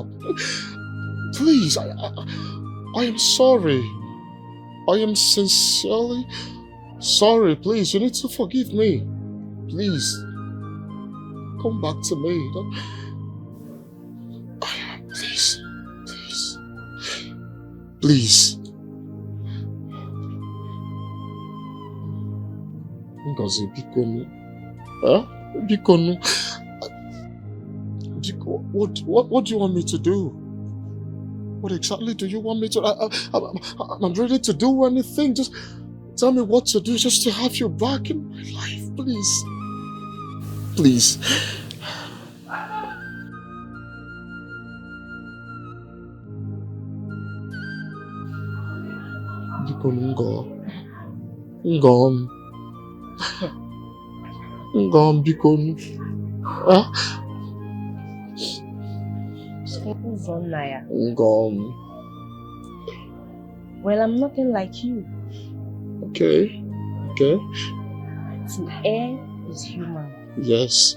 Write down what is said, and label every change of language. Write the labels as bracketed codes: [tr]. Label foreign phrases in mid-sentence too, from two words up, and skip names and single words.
[en] Please, I am sorry. I am sincerely sorry. Please, you need to forgive me. Please, come back to me. Please, please, please. [ig] Ngozi, bikonu. Huh? Bikonu. [en] What do you want me to do? What exactly do you want me to? I'm ready to do anything. Just tell me what to do just to have you back in my life, please. Please. [ig] Bikonu, Ngom. Ngom, bikonu. Huh? Ngom. [en] Well, I'm nothing like you. Okay. Okay. To err is human. Yes.